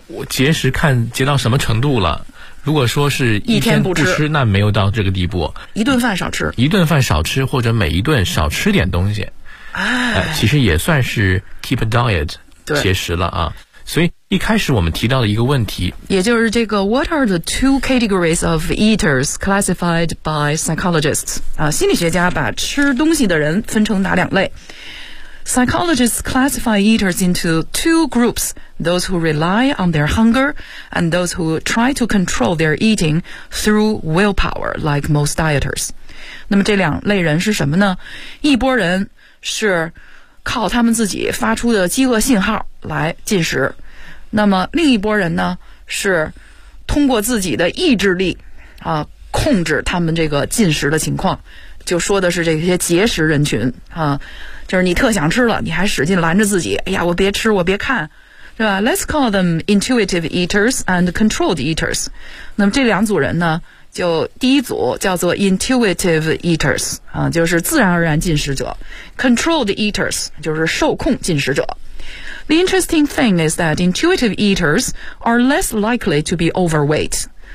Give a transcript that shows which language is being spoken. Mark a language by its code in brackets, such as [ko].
[zh] 我节食看节到什么程度了。如果说是一天不吃，那没有到这个地步。一顿饭少吃。一顿饭少吃，或者每一顿少吃点东西。其实也算是 [en] keep a diet [zh] 节食了啊。所以一开始我们提到的一个问题，也就是这个 [en] What are the two categories of eaters classified by psychologists？ [zh] 啊，心理学家把吃东西的人分成哪两类？ [en] Psychologists classify eaters into two groups: those who rely on their hunger and those who try to control their eating through willpower, like most dieters. [zh] 那么这两类人是什么呢？一波人是靠他们自己发出的饥饿信号来进食，那么另一拨人呢是通过自己的意志力啊控制他们这个进食的情况，就说的是这些节食人群啊，就是你特想吃了你还使劲拦着自己，哎呀我别吃我别看，是吧？ [en] Let's call them intuitive eaters and controlled eaters。 [zh] 那么这两组人呢，就第一组叫做 intuitive eaters 啊，就是自然而然进食者， controlled eaters 就是受控进食者。 [en] The interesting thing is that intuitive eaters are less likely to be overweight。